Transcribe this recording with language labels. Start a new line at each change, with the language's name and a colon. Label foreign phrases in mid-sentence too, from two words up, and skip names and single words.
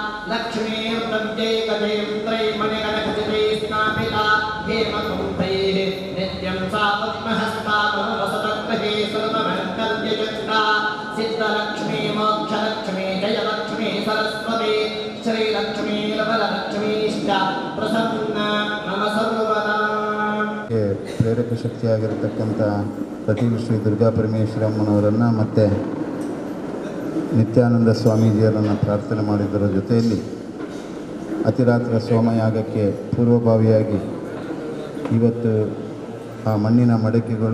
Sanskrit: लक्ष्मीर्तव्यैकजयं त्रैमणिगणखचिते स्नापिता हेमकुम्भैः नित्यं सा पद्महस्ता मनुवसतगृहे सर्वमङ्गल्यचक्रा सिद्धलक्ष्मी मोक्षलक्ष्मी जयलक्ष्मी सरस्वती श्रीलक्ष्मी लवलक्ष्मीश्च प्रसन्न मम सर्वदा
Kannada: ಪ್ರೇರಕ ಶಕ್ತಿಯಾಗಿರತಕ್ಕಂಥ ಪ್ರತಿ ಶ್ರೀ ದುರ್ಗಾ ಪರಮೇಶ್ವರಮ್ಮನವರನ್ನು ಮತ್ತು ನಿತ್ಯಾನಂದ ಸ್ವಾಮೀಜಿಯವರನ್ನು ಪ್ರಾರ್ಥನೆ ಮಾಡಿದ್ದರ ಜೊತೆಯಲ್ಲಿ ಅತಿರಾತ್ರ ಸೋಮಯಾಗಕ್ಕೆ ಪೂರ್ವಭಾವಿಯಾಗಿ ಇವತ್ತು ಆ ಮಣ್ಣಿನ ಮಡಕೆಗಳು